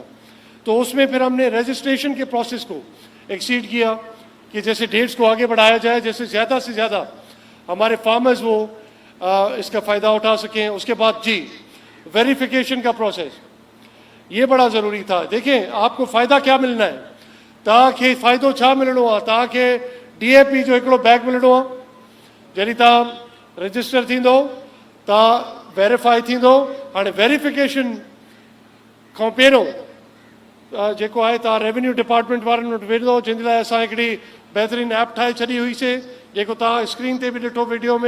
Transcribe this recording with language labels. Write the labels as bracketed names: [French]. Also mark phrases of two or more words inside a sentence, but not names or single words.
[Urdu] تو اس میں پھر ہم نے رجسٹریشن کے پروسیس کو ایکسیڈ کیا کہ جیسے ڈیٹس کو آگے بڑھایا جائے, جیسے زیادہ سے زیادہ ہمارے فارمرز وہ اس کا فائدہ اٹھا سکیں. اس کے بعد ویریفیکیشن کا پروسیس, یہ بڑا ضروری تھا. دیکھیں آپ کو فائدہ کیا ملنا ہے, [Sindhi] تاکہ فائدو چھا ملنو आहे, تاکہ डी ए पी जो हिकिड़ो बैग मिलणो आहे. जॾहिं तव्हां रजिस्टर थींदो तव्हां वेरीफाई थींदो. हाणे वेरिफिकेशन खां पहिरियों जेको आहे तव्हां [English] revenue department [Sindhi] वारनि वटि वेंदो, जंहिंजे लाइ असां हिकिड़ी बहितरीनु ऐप ठाहे छॾी हुईसीं, जेको तव्हां स्क्रीन ते बि ॾिठो वीडियो में.